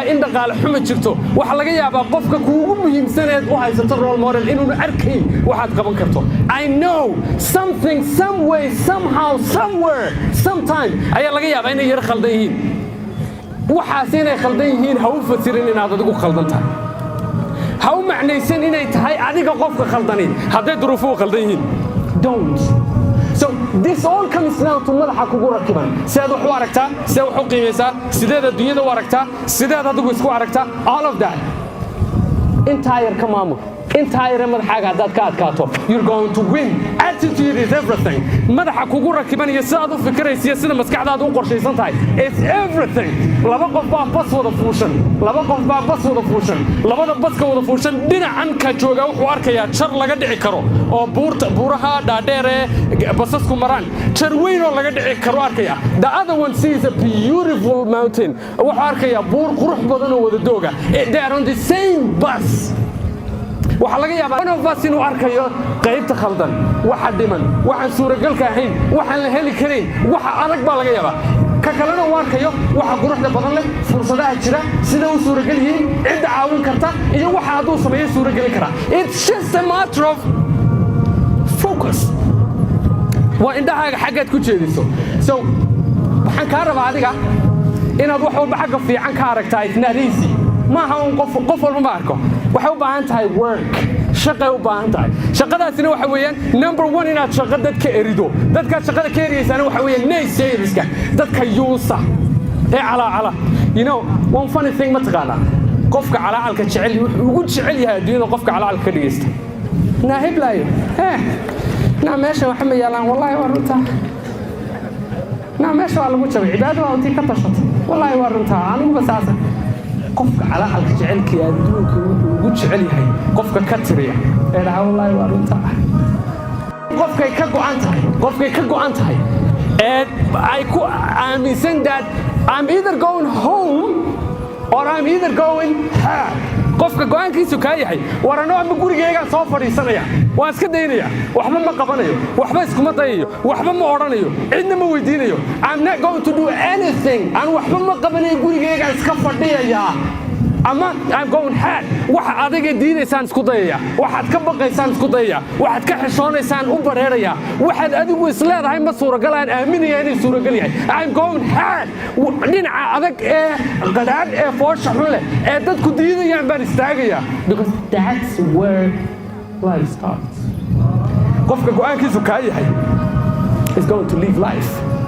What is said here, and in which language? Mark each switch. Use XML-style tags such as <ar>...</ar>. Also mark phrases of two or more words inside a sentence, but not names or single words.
<so>in dhaqaale xumo jirto waxa laga yaabaa qofka kuugu muhiimsaneed u haysato role model inuu arkay waxaad qaban karto</so> <en>I know something some way somehow somewhere sometime</en> <so>ayaa laga yaabaa inay yar khaldan yihiin waxaas inay khaldan yihiin ha u fasirin inaad adigu khaldan tahay ha u macnaysan inay tahay adiga qofka khaldanin hadday duruufuhu khaldan yihiin</so> <en>don't so this all comes down to</en> <so>madaxa kugu rakiban sidaad wax u aragtaa sidaad wax u qiimaysaa sideed adduunyada u aragtaa sideed adigu isku aragtaa</so> <en>all of that entire</en> <so>ka maamul intaa yare madaxaaga haddaad ka adkaato</so> <en>you're going to win. Attitude is everything.</en> <so>madaxa kugu rakiban iyo sidaad u fikiraysiyo sida maskaxdaada u qorshaysan tahay</so> <en>it's everything.</en> <so>laba qof baa bas wada fuushan labada baska wada fuushan dhinacan ka jooga wuxuu arkayaa jar laga dhici karo oo buuraha dhaadheer ee basasku maraan jar weyn oo laga dhici karo arkaya.</so> <en>The other one sees a beautiful mountain</en> <so>wuxuu arkayaa buur qurux badan oo wada dooga.</so> <en>They are on the same bus.</en> <so>waxa laga yaabaa</so> <en>one of us</en> <so>inuu arkayo qaybta khaldan waxa dhiman waxaan suuragalka ahayn waxaan la heli karin waxa adag baa laga yaabaa ka kalena uu arkayo waxa quruxda badan leh fursadaha jira sida uu suuragal yihiin cidda caawin karta iyo waxa hadduu sameeyo suuragali kara.</so> <en>It's just a matter of focus.</en> <so>waa indhahaaga xaggaad ku jeediso. So waxaan kaa rabaa adiga inaad wax walba xagga fiican ka aragtaa</so> <en>it's not easy.</en> <so>maaha un qof walba ma arko waxay u baahan tahay work shaqay u baahan tahay. shaqadaasina waxa weeyaan number 1 inaad shaqo dadka erido. dadkaad shaqada ka eriyaysana waxa weeyaan naysayriska dadka yuusa ee calaacala.</so> <en>you know one funny thing</en> <so>ma taqaanaa qofka calaacalka jecel wuxuu ugu jecel yahay adduunyada qofka calaacalka ka dhigaysta. naahib laayo meesha waxa ma yaalaan wallahi waa runtaa. meesha waa lagu jabay cibaado waa intii ka tashato wallahi waa runtaa anigu basaasa. qofka calaacalka jecelkii adduunka wuxuu ugu jecel yahay qofka ka tiriya ee dhaha wallahi waa runtaa. qofkay ka go'an tahay ee ay ku aaminsan</so> <en>that I'm either going home or I'm either going home.</en> <so>qofka go'aankiisu ka yahay warano ama gurigeyga soo fadhiisanaya waan iska daynaya waxba ma qabanayo waxba iskuma dayayo waxba ma oranayo cidna ma weydiinayo</so> <en>I'm not going to do anything</en> <so>aan waxba ma qabanayo gurigeyga iska fadhiyaya ama</so> <en>I'm going hard</en> <so>waxa adiga diidaysaan isku dayaya waxaad ka baqaysaan isku dayaya waxaad ka xishoonaysaan u bareeraya waxaad adigu isleedahay ma suuragal aan aaminaya inay suuragal yahay</so> <en>I'm going hard</en> <so>dhinaca adag ee qadaad ee foosha xun leh ee dadku diidayaan baan istaagaya</so> <en>because that's where life starts.</en> <so>qofka go'aankiisu ka yahay</so> <en>is going to live life.</en>